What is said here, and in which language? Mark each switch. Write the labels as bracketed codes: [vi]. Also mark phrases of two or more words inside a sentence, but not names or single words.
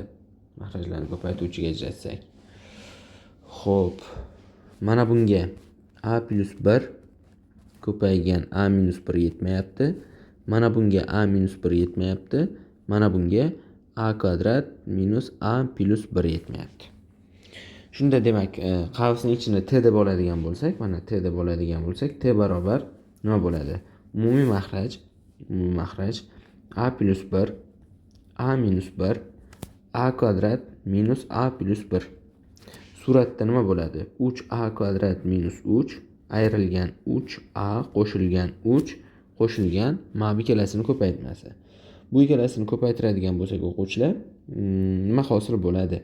[uz] Makhrajlarni ko'paytiruvchiga ajratsak. Xo'p, mana bunga a plus 1 ko'paygan a minus 1 yetmayapti. Mana bunga a minus 1 yetmayapti. Mana bunga a kvadrat minus a plus 1 yetmayapti. Shunda demak, qavsning ichini t deb oladigan bo'lsak, mana t deb oladigan bo'lsak, t barobar nima bo'ladi? Umumiy makhraj a plus 1 a minus 1 a kvadrat minus a plus 1. Suratda nima bo'ladi? 3a kvadrat minus 3 ayrilgan 3a qo'shilgan 3 qo'shilgan mana bu ikkalasini ko'paytmasi. Bu ikkalasini ko'paytiradigan bo'lsak o'quvchilar, nima hosil bo'ladi?